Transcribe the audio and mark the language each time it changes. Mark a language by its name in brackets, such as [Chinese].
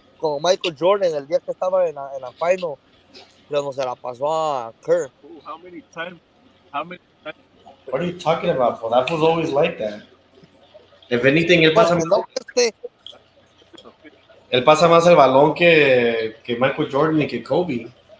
[Spanish] Como Michael Jordan el día que estaba en la final, cuando se la pasó a Kerr. [English] What are you talking about, fool? That was always like that. If anything, [Spanish] Pues no, él pasa más el balón que Michael Jordan y que Kobe.